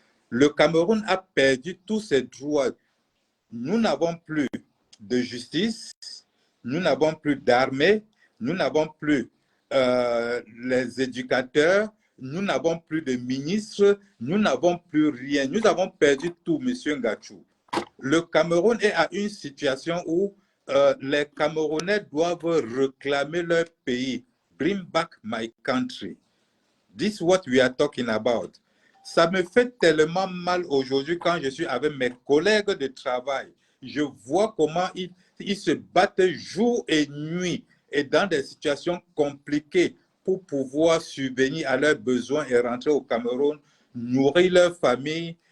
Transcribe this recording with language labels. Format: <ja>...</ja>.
<fr>Le Cameroun a perdu tous ses droits. Nous n'avons plus de justice, nous n'avons plus d'armée, nous n'avons plus les éducateurs, nous n'avons plus de ministres, nous n'avons plus rien. Nous avons perdu tout, Monsieur Ngachou. Le Cameroun est à une situation où les Camerounais doivent réclamer leur pays.</fr> <en>Bring back my country. This is what we are talking about.</en> <fr>Ça me fait tellement mal aujourd'hui quand je suis avec mes collègues de travail. Je vois comment ils se battent jour et nuit et dans des situations compliquées pour pouvoir subvenir à leurs besoins et rentrer au Cameroun, nourrir leur famille.</fr>